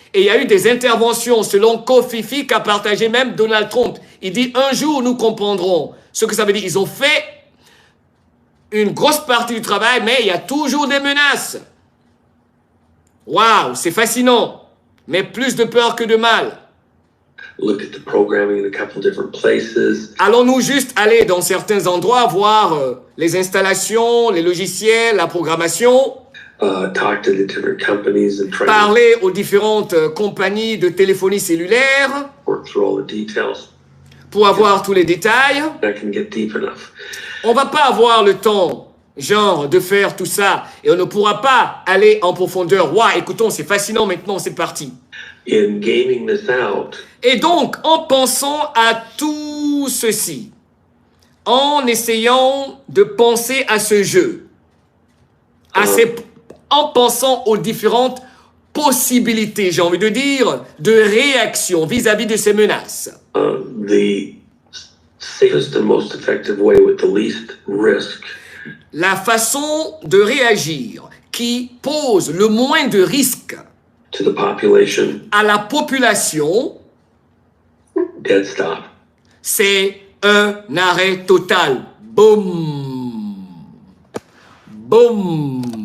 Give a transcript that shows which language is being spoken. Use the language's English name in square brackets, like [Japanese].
[French] Et il y a eu des interventions selon Kofifi qu'a partagé même Donald Trump. Il dit un jour nous comprendrons ce que ça veut dire. Ils ont fait une grosse partie du travail, mais il y a toujours des menaces. Waouh, c'est fascinant. Mais plus de peur que de mal. [English] Look at the programming in a couple different places. [French] Allons-nous juste aller dans certains endroits voir les installations, les logiciels, la programmation, [English] Talk to the different companies and try to [French] parler aux différentes compagnies de téléphonie cellulaire [English] work through all the details. [French] pour avoir tous les détails. [English] I can get deep enough. [French] On va pas avoir le temps, genre, de faire tout ça et on ne pourra pas aller en profondeur. Waouh, écoutons, c'est fascinant maintenant, c'est parti. [English] In gaming this out, [French] Et donc, en pensant à tout ceci, en essayant de penser à ce jeu, en pensant aux différentes possibilités, j'ai envie de dire, de réaction vis-à-vis de ces menaces. [English] the safest and most effective way with the least risk [French] La façon de réagir qui pose le moins de risques [English] to the population, [French] à la population, [English] dead stop. [French] c'est un arrêt total. Boum. Boum.